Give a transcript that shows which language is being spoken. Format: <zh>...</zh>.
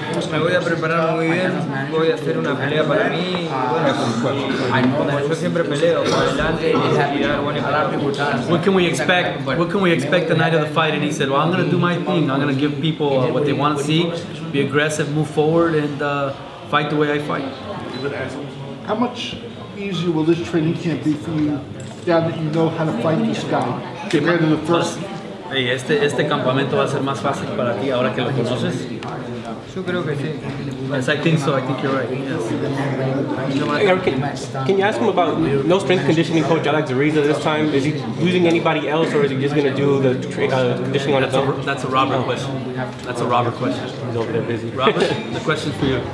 <es>Me voy a preparar muy bien, voy a hacer una pelea para mí. Bueno, yo siempre peleo por adelante y dar buena pelea.</es> <en>What can we expect? What can we expect the night of the fight? And he said, "Well, I'm going to do my thing. I'm going to give people what they want to see, be aggressive, move forward, and fight the way I fight." How much easier will this training camp be for you now that you know how to fight this guy compared to the first?</en> <es>Hey, este campamento va a ser más fácil para ti ahora que lo conoces. Yo creo que sí.</es> <en>Yes, I think so. I think you're right. Yes. Can you ask him about no strength conditioning coach Alex Ariza this time? Is he using anybody else, or is he just going to do the conditioning on his own? That's a Robert question. That's a Robert question. He's over there busy. Robert, the question's for you.</en>